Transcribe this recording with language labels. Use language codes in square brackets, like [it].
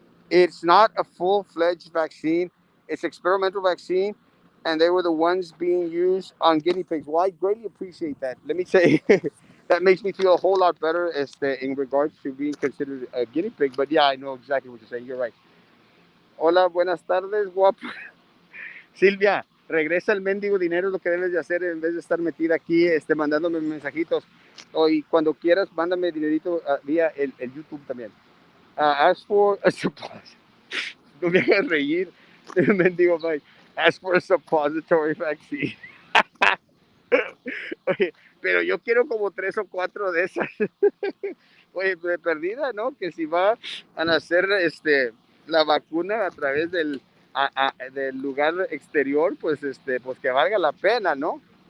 [en] It's not a full-fledged vaccine. It's experimental vaccine, and they were the ones being used on guinea pigs. Well, I greatly appreciate that. Let me say, that makes me feel a whole lot better in regards to being considered a guinea pig. But yeah, I know exactly what you're saying. You're right. [es] Hola, buenas tardes, guapo. Silvia, regresa el mendigo dinero, es lo que debes de hacer en vez de estar metida aquí mandándome mensajitos. Y cuando quieras, mándame dinerito vía el YouTube también. [en] Ask for a suppository. [es] No me hagas reír. Mendigo Mike. [en] Ask for a suppository vaccine. [es] Oye, pero yo quiero como 3 o 4 de esas. Oye, de perdida, ¿no? Que si va a nacer la vacuna a través del lugar exterior, pues pues que valga la pena, ¿no?